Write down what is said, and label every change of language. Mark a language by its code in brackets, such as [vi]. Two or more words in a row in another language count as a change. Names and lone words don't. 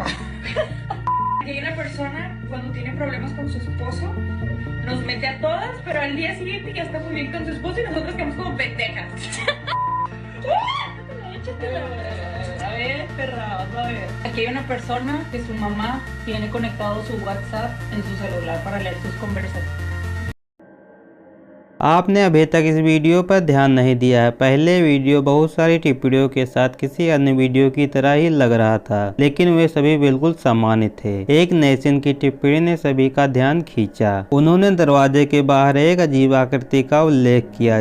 [es] Aquí hay una persona cuando tiene problemas con su esposo nos mete a todas, pero al día siguiente ya está muy bien con su esposo y nosotros quedamos como pendejas. A ver, perra, vamos a ver. Aquí hay una persona que su mamá tiene conectado su WhatsApp en su celular para leer sus conversaciones. [hi] आपने अभी तक इस वीडियो पर ध्यान नहीं दिया है। पहले वीडियो बहुत सारी टिप्पणियों के साथ किसी अन्य वीडियो की तरह ही लग रहा था, लेकिन वे सभी बिल्कुल सामान्य थे। एक नेशन की टिप्पणी ने सभी का ध्यान खींचा। उन्होंने दरवाजे के बाहर एक अजीब आकृति का उल्लेख किया।